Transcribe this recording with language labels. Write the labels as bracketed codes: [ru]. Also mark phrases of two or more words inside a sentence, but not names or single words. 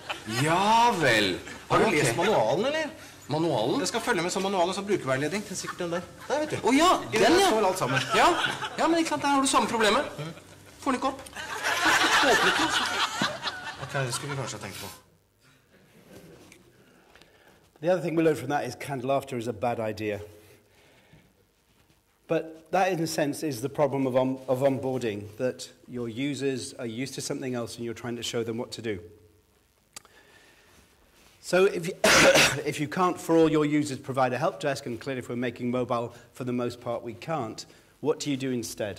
[no] Ja vel. Har du lest manualen, eller? Manualen? Det skal følge med som manualen som brukerveiledning. Det er sikkert den der. Der, vet du. Åja, den, ja. Så alt sammen. Ja, men ikke sant, der har du samme problemet. Får den ikke opp. Åpnet den, Ok, det skulle vi kanskje ha tenkt på. [en] The other thing we learned from that is canned laughter is a bad idea. But that, in a sense, is the problem of onboarding, that your users are used to something else and you're trying to show them what to do. So if you can't, for all your users, provide a help desk, and clearly if we're making mobile, for the most part, we can't, what do you do instead?